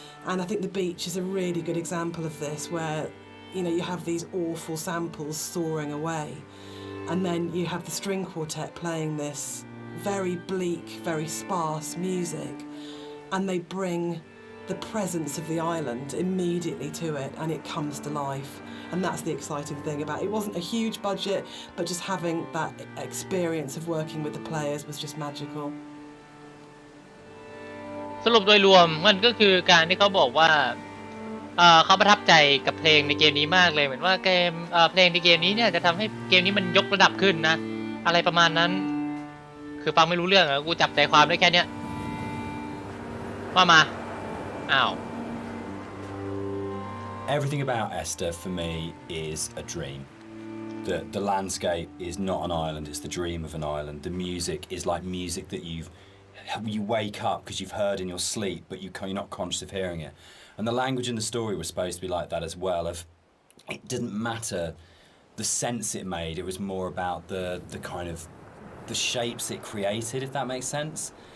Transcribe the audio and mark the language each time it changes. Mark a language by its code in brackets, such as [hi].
[en] And I think The Beach is a really good example of this, where, you know, you have these awful samples soaring away, and then you have the string quartet playing this very bleak, very sparse music, and they bring the presence of the island immediately to it, and it comes to life. And that's the exciting thing about it. It wasn't a huge budget, but just having that experience of working with the players was just magical. [th] สรุปโดยรวมมันก็คือการที่เขาบอกว่าเขาประทับใจกับเพลงในเกมนี้มากเลยเหมือนว่าเกมเพลงในเกมนี้เนี่ยจะทำให้เกมนี้มันยกระดับขึ้นนะอะไรประมาณนั้นคือฟังไม่รู้เรื่องกูจับใจความได้แค่เนี้ยว่ามาอ้าว [en] Everything about Esther for me is a dream. The landscape is not an island, it's the dream of an island. The music is like music that you wake up because you've heard in your sleep, but you're not conscious of hearing it. And the language in the story was supposed to be like that as well. It didn't matter the sense it made, it was more about the kind of the shapes it created, if that makes sense.